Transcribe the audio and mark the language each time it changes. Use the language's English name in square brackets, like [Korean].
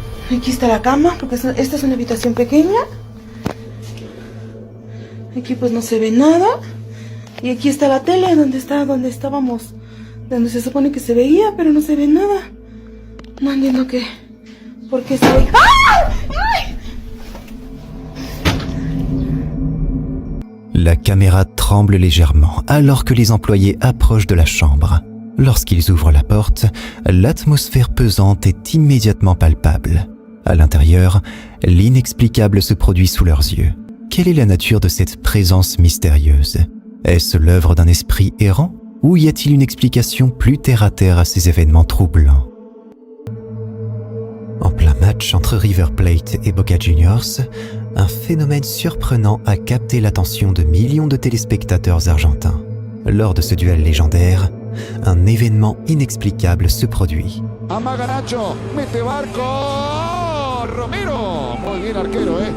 [Spanish] Aquí está la cama, porque esta es una habitación pequeña. Aquí pues no se ve nada. Y aquí está la tele, donde estábamos, donde se supone que se veía, pero no se ve nada. No entiendo por qué se ve. ¡Ah! ¡Ay! [French] La caméra tremble légèrement alors que les employés approchent de la chambre. Lorsqu'ils ouvrent la porte, l'atmosphère pesante est immédiatement palpable. À l'intérieur, l'inexplicable se produit sous leurs yeux. Quelle est la nature de cette présence mystérieuse? Est-ce l'œuvre d'un esprit errant? Ou y a-t-il une explication plus terre-à-terre à ces événements troublants? En plein match entre River Plate et Boca Juniors, un phénomène surprenant a capté l'attention de millions de téléspectateurs argentins. Lors de ce duel légendaire, un événement inexplicable se produit. [Spanish] Amaganacho, mete barco, Romero, muy bien arquero,